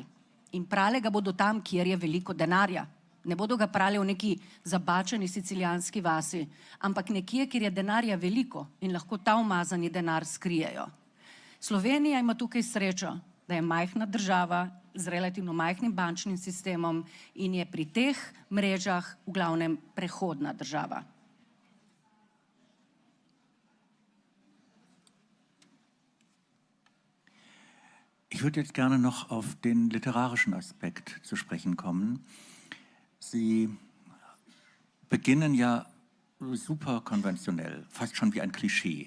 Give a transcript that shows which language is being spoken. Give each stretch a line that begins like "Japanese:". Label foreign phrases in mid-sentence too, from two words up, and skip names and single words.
Slovenian: In prale ga bodo tam, kjer je veliko denarja. Ne bodo ga prali v neki zabačeni sicilijanski vasi, ampak nekje, kjer je denarja veliko in lahko ta umazani denar skrijejo. Slovenija ima tukaj srečo, da je majhna država z relativno majhnim bančnim sistemom in je pri teh mrežah v glavnem prehodna država.
German: Ich würde jetzt gerne noch auf den literarischen Aspekt zu sprechen kommen. Sie beginnen ja super konventionell, fast schon wie ein Klischee.